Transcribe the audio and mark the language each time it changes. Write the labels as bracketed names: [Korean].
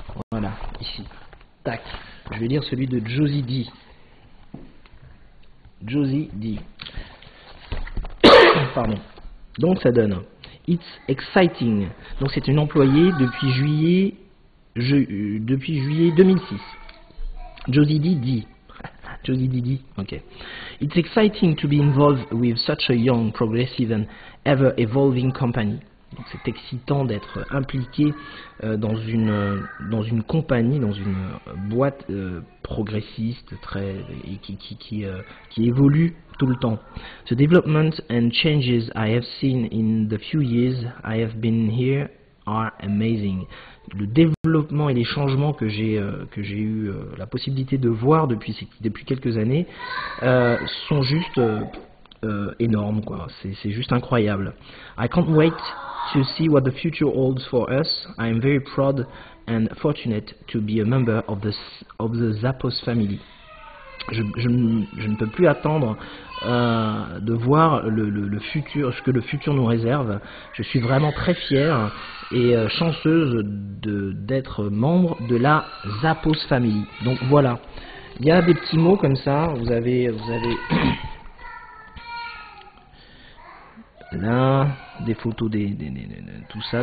[French] Voilà, ici. Tac. Je vais lire celui de Josie D. Josie D. Pardon. Donc ça donne [English] It's exciting. [French] Donc c'est une employée depuis juillet 2006. Josie D dit. Josie D dit. Ok. [English] It's exciting to be involved with such a young, progressive and ever evolving company. [French] Donc c'est excitant d'être impliqué dans une compagnie, dans une boîte progressiste et qui évolue tout le temps. [English] The development and changes I have seen in the few years I have been here are amazing. [French] Le développement et les changements que j'ai eu la possibilité de voir depuis quelques années sont juste énormes, quoi. C'est juste incroyable. [English] I can't wait to see what the future holds for us. I am very proud and fortunate to be a member of the Zappos family. [French] Je ne peux plus attendre de voir le futur, ce que le futur nous réserve. Je suis vraiment très fière et chanceuse d'être membre de la Zappos family. Donc voilà, il y a des petits mots comme ça. Vous avez là des photos tout ça.